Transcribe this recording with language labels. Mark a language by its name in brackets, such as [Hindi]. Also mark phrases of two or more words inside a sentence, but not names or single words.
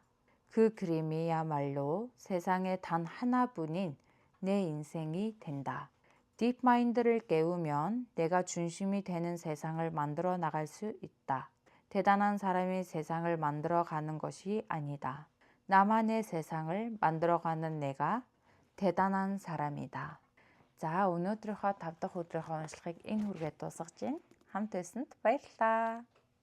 [Korean] 그 그림이야말로 세상에 단 하나뿐인 내 인생이 된다. 딥마인드를 깨우면 내가 중심이 되는 세상을 만들어 나갈 수 있다. 대단한 사람이 세상을 만들어가는 것이 아니다. 나만의 세상을 만들어가는 내가 대단한 사람이다. [Mongolian] За, өнөөдрийнхөө 5 дахь өдрийнхөө уншлагыг энэ хүргээд дуусгаж байна. Хамт байсанд баярлалаа.